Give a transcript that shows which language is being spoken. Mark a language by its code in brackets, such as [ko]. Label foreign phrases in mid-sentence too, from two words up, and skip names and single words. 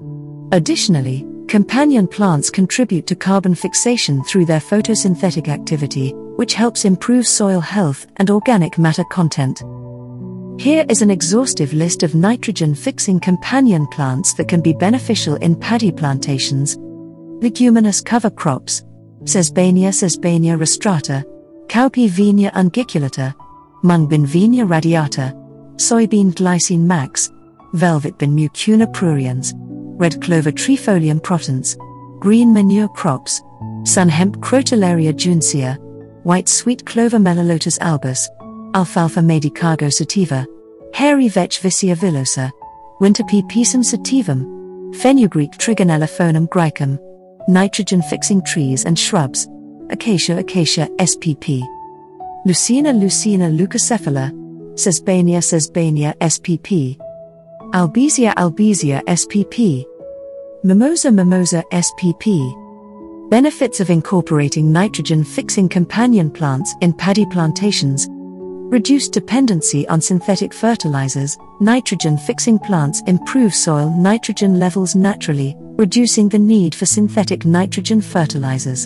[en] Additionally, companion plants contribute to carbon fixation through their photosynthetic activity, which helps improve soil health and organic matter content. Here is an exhaustive list of nitrogen-fixing companion plants that can be beneficial in paddy plantations. Leguminous cover crops: Sesbania rostrata, Cowpea Venia unguiculata, Mungbean Venia radiata, Soybean Glycine max, Velvet Bean Mucuna pruriens, Red Clover Trifolium protens, Green manure crops: Sunhemp Crotalaria juncea, White Sweet Clover Melalotus albus, Alfalfa Medicago sativa, Hairy Vetch Vicia villosa, Winterpea Pisum sativum, Fenugreek Trigonellophonum graecum, nitrogen-fixing trees and shrubs: Acacia spp. Lucina leucocephala, Sesbania spp. Albizia spp. Mimosa spp. Benefits of incorporating nitrogen-fixing companion plants in paddy plantations: reduced dependency on synthetic fertilizers. Nitrogen-fixing plants improve soil nitrogen levels naturally, reducing the need for synthetic nitrogen fertilizers.